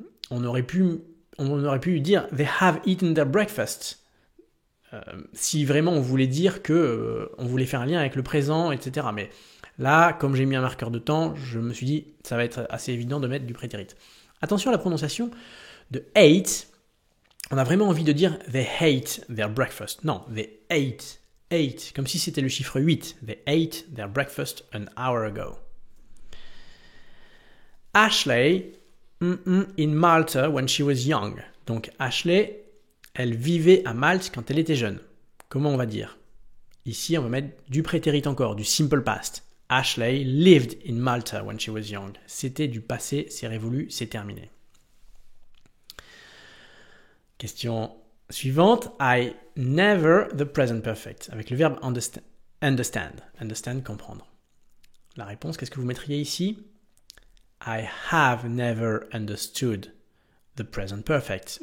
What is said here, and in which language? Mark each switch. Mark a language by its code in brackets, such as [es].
[fr] on aurait pu dire [en] they have eaten their breakfast. [fr] Si vraiment on voulait dire que on voulait faire un lien avec le présent, etc. Mais là, comme j'ai mis un marqueur de temps, je me suis dit ça va être assez évident de mettre du prétérit. Attention à la prononciation de ate. On a vraiment envie de dire [en] they ate their breakfast. [fr] Non, [en] they ate, [fr] comme si c'était le chiffre 8. [en] They ate their breakfast an hour ago. Ashley in Malta when she was young. [fr] Donc Ashley, elle vivait à Malte quand elle était jeune. Comment on va dire? Ici, on va mettre du prétérit encore, du simple past. [en] Ashley lived in Malta when she was young. [fr] C'était du passé, c'est révolu, c'est terminé. Question suivante. [en] I never the present perfect. [fr] Avec le verbe understand. Understand, comprendre. La réponse, qu'est-ce que vous mettriez ici? [en] I have never understood the present perfect.